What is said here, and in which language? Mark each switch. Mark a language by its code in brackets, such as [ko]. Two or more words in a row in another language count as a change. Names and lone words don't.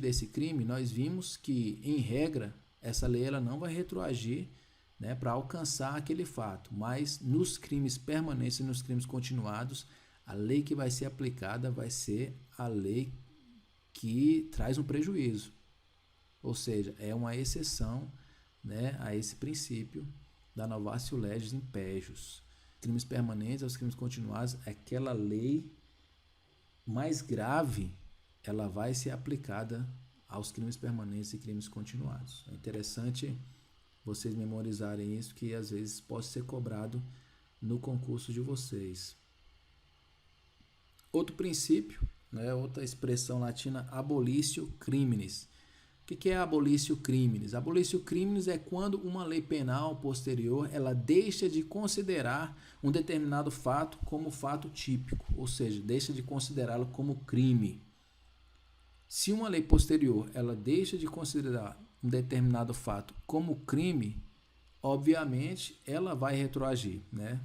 [pt] desse crime, nós vimos que, em regra, essa lei ela não vai retroagir, né, para alcançar aquele fato, mas nos crimes permanentes e nos crimes continuados, a lei que vai ser aplicada vai ser a lei que traz um prejuízo, ou seja, é uma exceção, né, a esse princípio, da [la] novatio legis impejus. [pt] Crimes permanentes aos crimes continuados, aquela lei mais grave, ela vai ser aplicada aos crimes permanentes e crimes continuados. É interessante vocês memorizarem isso, que às vezes pode ser cobrado no concurso de vocês. Outro princípio, né, outra expressão latina, [la] abolitio criminis. [pt] O que é [la] abolitio criminis? Abolitio criminis [pt] é quando uma lei penal posterior ela deixa de considerar um determinado fato como fato típico, ou seja, deixa de considerá-lo como crime. Se uma lei posterior ela deixa de considerar um determinado fato como crime, obviamente ela vai retroagir, né?